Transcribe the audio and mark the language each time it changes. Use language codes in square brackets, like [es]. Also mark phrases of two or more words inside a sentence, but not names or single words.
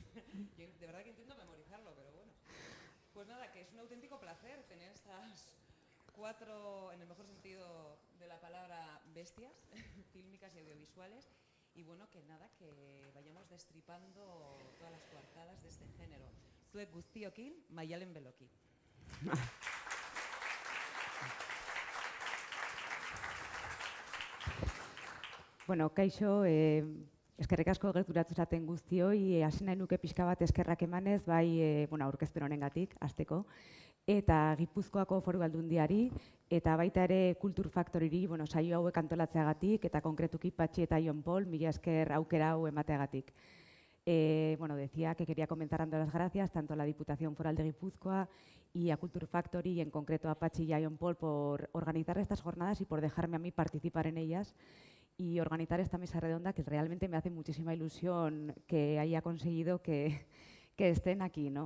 [es] Yo de verdad que intento memorizarlo, pero bueno. Pues nada, que es un auténtico placer tener estas 4, en el mejor sentido de la palabra, bestias fílmicas y audiovisuales. Y bueno, que nada, que vayamos destripando todas las coartadas de este género. [eu] Zuek guztiokin, Maialen Beloki. Bueno, kaixo, eskerrik asko gerturatu zaten guztioi, hasi nahi nuke pixka bat eskerrak emanez, bai, aurkezpen honengatik, hasteko, eta Gipuzkoako Foru Aldundiari, eta baita ere Kultur Factoryri, saio hauek antolatzeagatik, eta konkretuki Patxi eta Jon Pol, mila esker aukera hau emateagatik. [es] Decía que quería comenzar dando las gracias tanto a la Diputación Foral de Guipúzcoa y a Culture Factory y en concreto a Patxi y a Jon Pol por organizar estas jornadas y por dejarme a mí participar en ellas y organizar esta mesa redonda que realmente me hace muchísima ilusión que haya conseguido que estén aquí, ¿no?